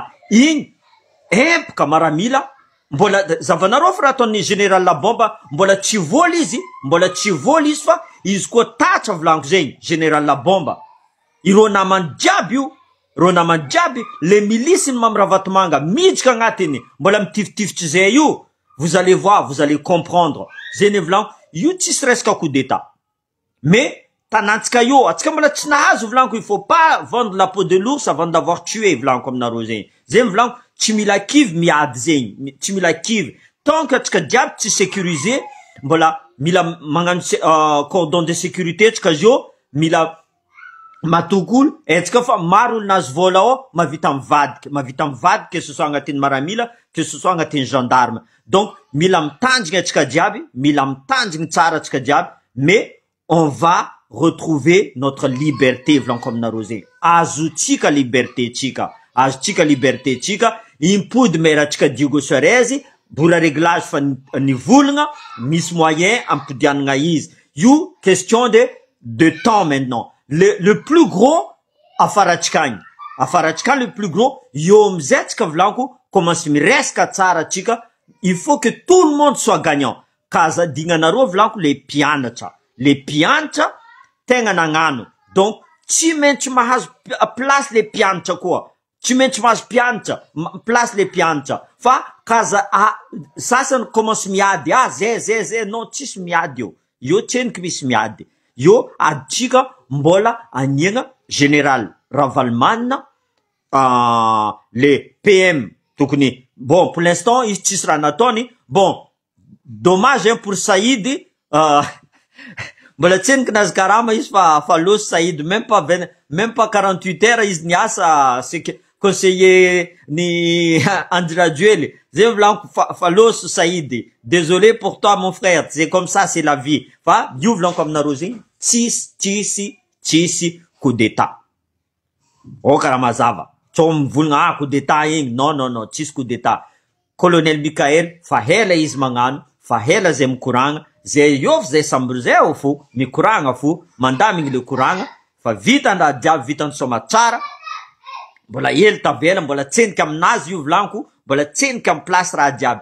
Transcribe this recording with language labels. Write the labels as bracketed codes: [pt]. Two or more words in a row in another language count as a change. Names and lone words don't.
[mg] Igny empaka maramila, mbola zavanareo fa raha ataon'ny général Labomba, mbola tsy voly izy, fa izy koa tatra volanko zegny, général Labomba. Ireo namany jiaby io, ireo namany jiaby, [fr] le milice [mg] ny Mamirahavantomanga, midika agnatiny, mbola mitifitifitry zay io, [fr] vous allez voir, vous allez comprendre. [mg] Zay volanko, io tsisy resaka [fr] coup d'état. [mg] Mais tanantsika io, atsika mbola tsy nahazo volanko, [fr] il faut pas vendre la peau de l'ours avant d'avoir tué [mg] volanko aminareo zegny. Zay volanko, tsy mila kivy miady zegny, tsy mila kivy. [fr] Tant que [mg] atsika jiaby tsy sécurisé, mbola mila magnano [fr] cordon de sécurité [mg] tsika zio, mila matokolo, etsika fa maro olonazy vola ao, mavita mivadiky, [fr] que ce soit [mg] agnatin'ny maramila, [fr] que ce soit [mg] agnatin'ny gendarme. Donc, mila mitandrigny atsika jiaby, mila mitandrigny tsara atsika jiaby, [fr] mais on va retrouver notre liberté, [mg] volanko aminareo zegny. Azotsika liberté tsika, azotsika liberté tsika, impody meratsika Diogo Suarez, bola réglage fa nivolagna, misy moyen ampodianagna izy. [fr] Io question de temps maintenant. Le plus gros afaratsika le plus gros, [mg] io amizay tsika volanko, commence miresaka tsara tsika, [fr] il faut que tout le monde soit gagnant. [mg] Kaza dignanareo volanko le pianatra tegna nagnano. Donc, tsy maintsy mahazo [fr] place le [mg] pianatra koa. Tsy maintsy mahazo pianatra, [fr] place le [mg] pianatra. Fa kaza sasany commence miady, zay, non, tsisy miady io. Io tseniky misy miady. Io aditsika mbola aniagna général Ravalomanina, le PM tokony. [fr] Bon, pour l'instant, [mg] izy tsisy raha nataony. [fr] Bon, dommage pour Saïd, [mg] mbola tseniky nazy karama izy fa losy Saïd, [fr] même pas 48 heures [mg] izy niasa conseiller ni Andry Rajoely. Zay volanko fa losy Saïd. [fr] Désolé pour toi mon frère, c'est comme ça, c'est la vie. [mg] Fa io volanko aminareo zegny, tsisy [fr] coup d'état. [mg] Karaha mazava. Tsao mivolagna [fr] coup d'état [mg] igny, non, tsisy [fr] coup d'état. [mg] Colonel Mikael fa hela izy magnano, fa hela zay mikoragna, zay iov zay sambo zay ao fo, mikoragna fo, mandamigny le koragna, fa vitan-draha jiaby, vitany soma tsara, mbola hely tavela, mbola tseniky aminazy io volanko, mbola tseniky am place raha jiaby.